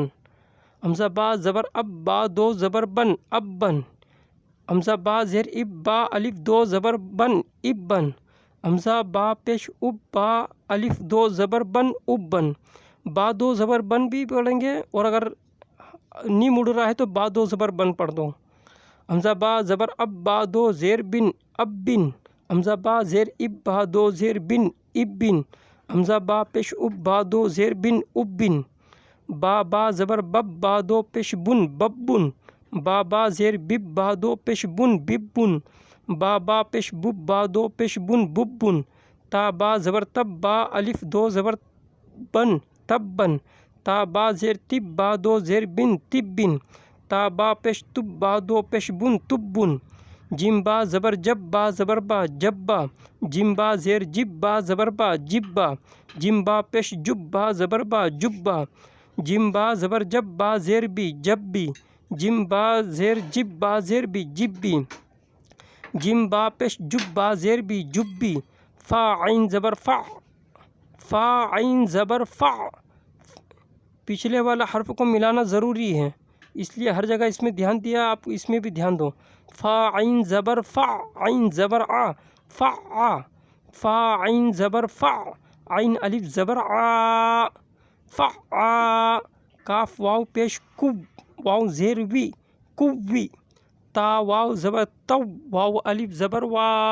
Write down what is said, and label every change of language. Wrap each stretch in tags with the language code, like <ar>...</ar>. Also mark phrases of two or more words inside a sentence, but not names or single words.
<ur>حمزہ با زبر اب با دو زبر بن اب بن حمزہ با زیر اب با الف دو زبر بن اب بن حمزہ با پیش اب با الف دو زبر بن اب بن با دو زبر بن بھی پڑھیں گے اور اگر نہیں مڑ رہا ہے تو با دو زبر بن پڑھ دو۔ حمزہ با زبر اب با دو زیر بن اب بن حمزہ با زیر اب با دو زیر بن اب بن حمزہ با پیش اب با دو زیر بن اب بن با زبر بب با دو پیش بن بب بن با زیر بب با دو پیش بن بب بن با پیش بب با دو پیش بن بب بن تا با زبر تب با الف دو زبر بن تب بن تا با زیر تب با دو زیر بن تب بن تا با پیش تب با دو پیش بن تب بن جیم با زبر جب با زبر با جب با جیم با زیر جب با زبر با جب با جیم با پیش جب با زبر با جب با جیم با زبر جب با زیر بی جب بی جیم با زیر جب با زیر بی جب بی جیم با پیش جب با زیر بی جب بی فا عین زبر فا فا عین زبر فا پچھلے والا حرف کو ملانا ضروری ہے، اس لیے ہر جگہ اس میں دھیان دیا، آپ اس میں بھی دھیان دو۔ فا عین زبر فا عین زبر آ فا آ فا عین زبر فا عین الف زبر آ فا آ کاف واو پیش کب واو زیر وی کب وی تا واو زبر تو واو الف زبر وا</ur>